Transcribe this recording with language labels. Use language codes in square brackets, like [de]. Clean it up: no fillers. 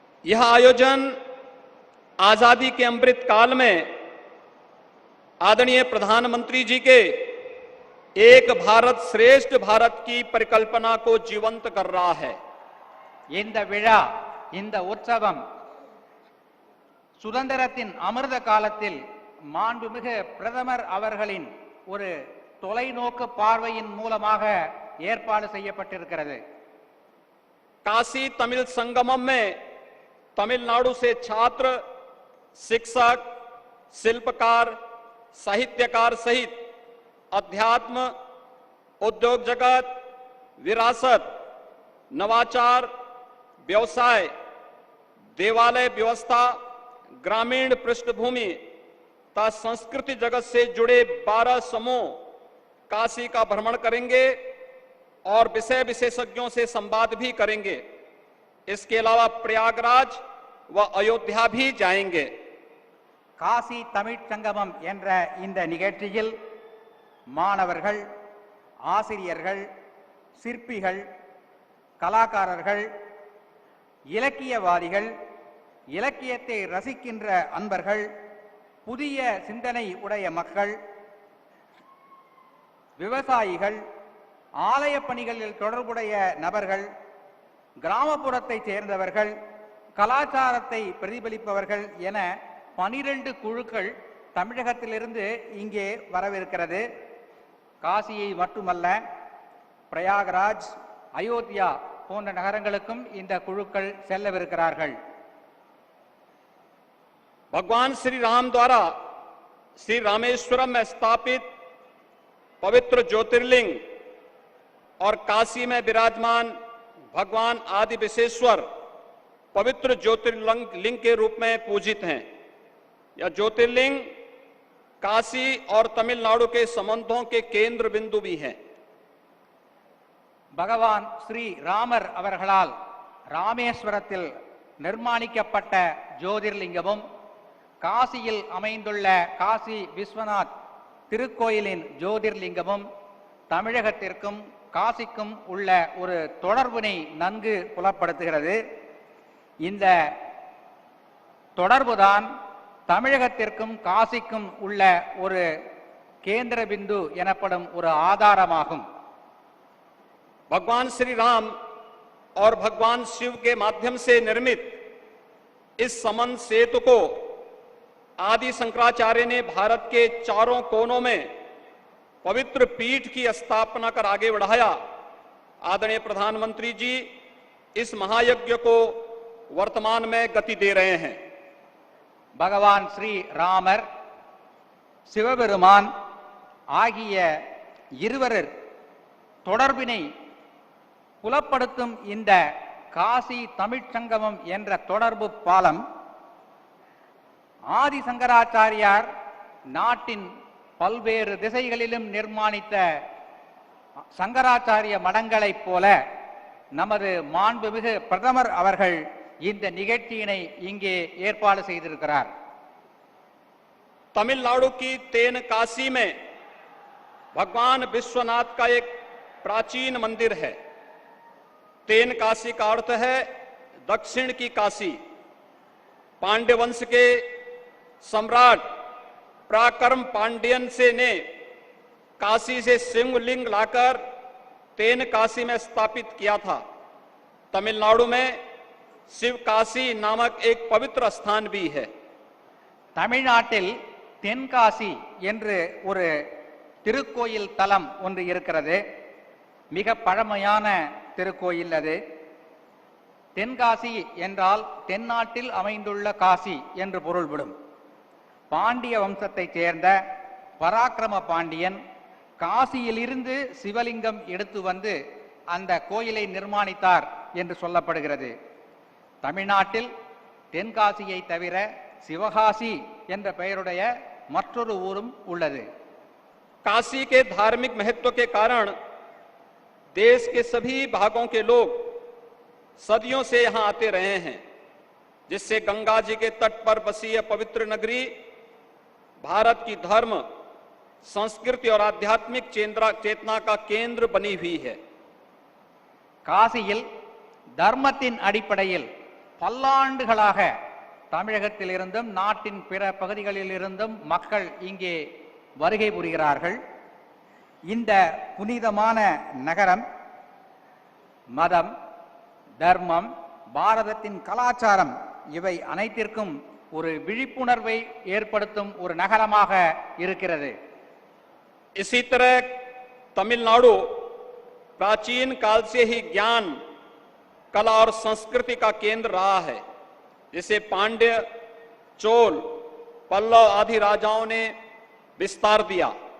[hi] यह आयोजन आजादी के अमृत काल में आदरणीय प्रधानमंत्री जी के एक भारत श्रेष्ठ भारत की परिकल्पना को जीवंत कर रहा है। [ta] இந்த விழா இந்த உற்சவம் சுதந்திரத்தின் அமிர்த காலத்தில் மாண்புமிகு பிரதமர் அவர்களின் ஒரு தொலைநோக்கு பார்வையின் மூலமாக ஏற்பாடு செய்யப்பட்டிருக்கிறது. [hi] काशी तमिल संगमम में तमिलनाडु से छात्र, शिक्षक, शिल्पकार, साहित्यकार सहित अध्यात्म, उद्योग जगत, विरासत, नवाचार, व्यवसाय, देवालय व्यवस्था, ग्रामीण पृष्ठभूमि तथा संस्कृति जगत से जुड़े 12 समूह काशी का भ्रमण करेंगे और विषय विशेषज्ञों से संवाद भी करेंगे। इसके अलावा प्रयागराज व अयोध्या भी जाएंगे। [ta] காசி தமிழ்ச் சங்கமம் என்ற இந்த நிகழ்ச்சியில் மாணவர்கள், ஆசிரியர்கள், சிற்பிகள், கலாக்காரர்கள், இலக்கியவாதிகள், இலக்கியத்தை ரசிக்கின்ற அன்பர்கள், புதிய சிந்தனை உடைய மக்கள், விவசாயிகள், ஆலய பணிகளில் தொடர்புடைய நபர்கள், கிராமப்புறத்தைச் சேர்ந்தவர்கள், கலாச்சாரத்தை பிரதிபலிப்பவர்கள் என 12 குழுக்கள் தமிழகத்திலிருந்து இங்கே வரவிருக்கிறது. காசியை மட்டுமல்ல, பிரயாகராஜ், அயோத்தியா போன்ற நகரங்களுக்கும் இந்த குழுக்கள் செல்லவிருக்கிறார்கள். [hi] भगवान श्री राम द्वारा श्री रामेश्वरम में स्थापित पवित्र ज्योतिर्लिंग और काशी में विराजमान भगवान आदि विशेश्वर पवित्र ज्योतिर्लिंग के रूप में पूजित हैं। यह ज्योतिर्लिंग काशी और तमिलनाडु के संबंधों के केंद्र बिंदु भी हैं। [ta] பகவான் ஸ்ரீ ராமர் அவர்களால் ராமேஸ்வரத்தில் நிர்மாணிக்கப்பட்ட ஜோதிர்லிங்கமும் காசியில் அமைந்துள்ள காசி விஸ்வநாத் திருக்கோயிலின் ஜோதிர்லிங்கமும் தமிழகத்திற்கும் காசிக்கும் உள்ள ஒரு தொடர்பினை நன்கு புலப்படுத்துகிறது. இந்த தொடர்புதான் தமிழகத்திற்கும் காசிக்கும் உள்ள ஒரு கேந்திர பிந்து எனப்படும் ஒரு ஆதாரமாகும். [hi] भगवान श्री राम और भगवान शिव के माध्यम से निर्मित इस संबंध सेतु को आदि शंकराचार्य ने भारत के चारों कोनों में पवित्र पीठ की स्थापना कर आगे बढ़ाया। आदरणीय प्रधानमंत्री जी इस महायज्ञ को वर्तमान में गति दे रहे हैं। [ta] பகவான் ஸ்ரீ ராமர் சிவபெருமான் ஆகிய இருவரர் தொடர்பினை புலப்படுத்தும் இந்த காசி தமிழ்ச் சங்கமம் என்ற தொடர்பு பாலம் ஆதி சங்கராச்சாரியார் நாட்டின் பல்வேறு திசைகளிலும் நிர்மாணித்த சங்கராச்சாரிய மடங்களைப் போல நமது மாண்புமிகு பிரதமர் அவர்கள் இந்த நிகழ்ச்சியினை இங்கே ஏற்பாடு செய்திருக்கிறார். [hi] तमिलनाडु की तेन काशी में भगवान विश्वनाथ का एक प्राचीन मंदिर है। तेन काशी का अर्थ है दक्षिण की काशी। पांड्य वंश के सम्राट पराक्रम पांड्यन से ने काशी से शिवलिंग लाकर तेन काशी में स्थापित किया था। तमिलनाडु में शिव काशी नामक एक पवित्र स्थान भी है। [ta] தமிழ்நாட்டில் தென்காசி என்று ஒரு திருக்கோயில் தலம் ஒன்று இருக்கிறது. மிக பழமையான திருக்கோயில் அது. தென்காசி என்றால் தென்னாட்டில் அமைந்துள்ள காசி என்று பொருள்படும். பாண்டிய வம்சத்தைச் சேர்ந்த பராக்கிரம பாண்டியன் காசியிலிருந்து சிவலிங்கம் எடுத்து வந்து அந்த கோயிலை நிர்மாணித்தார் என்று சொல்லப்படுகிறது. தமிழ்நாட்டில் தென்காசியை தவிர சிவகாசி என்ற பெயருடைய மற்றொரு ஊரும் உள்ளது. [hi] काशी के धार्मिक महत्व के कारण देश के सभी भागों के लोग सदियों से यहां आते रहे हैं, जिससे गंगा जी के तट पर बसी यह पवित्र नगरी भारत की धर्म, संस्कृति और आध्यात्मिक चेतना का केंद्र बनी हुई है। [ta] காசியில் தர்மத்தின் அடிப்படையில் பல்லாண்டுகளாக தமிழகத்திலிருந்தும் நாட்டின் பிற பகுதிகளிலிருந்தும் மக்கள் இங்கே வருகை புரிகிறார்கள். இந்த புனிதமான நகரம் மதம், தர்மம், பாரதத்தின் கலாச்சாரம் இவை அனைத்திற்கும் ஒரு விழிப்புணர்வை ஏற்படுத்தும் ஒரு நகரமாக இருக்கிறது. [hi] इसी तरह तमिलनाडु प्राचीन काल से ही ज्ञान, कला और संस्कृति का केंद्र रहा है, जिसे पांड्य, चोल, पल्लव आदि राजाओं ने विस्तार दिया।